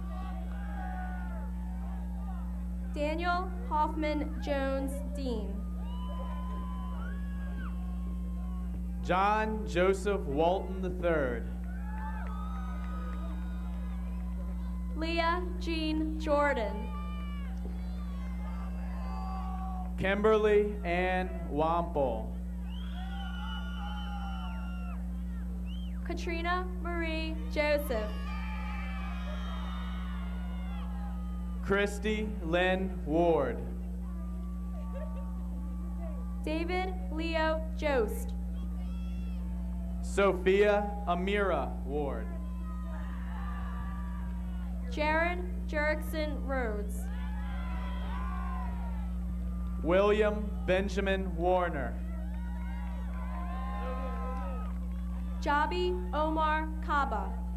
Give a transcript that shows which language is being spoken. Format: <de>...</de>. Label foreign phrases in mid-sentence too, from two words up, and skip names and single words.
<en>Daniel Hoffman Jones Dean. John Joseph Walton III. Leah Jean Jordan. Kimberly Ann Wampel. Katrina Marie Joseph. Christy Lynn Ward. David Leo Jost. Sophia Amira Ward. Jaron Jerickson Rhodes. William Benjamin Warner. Jabi Omar Kaba.</en>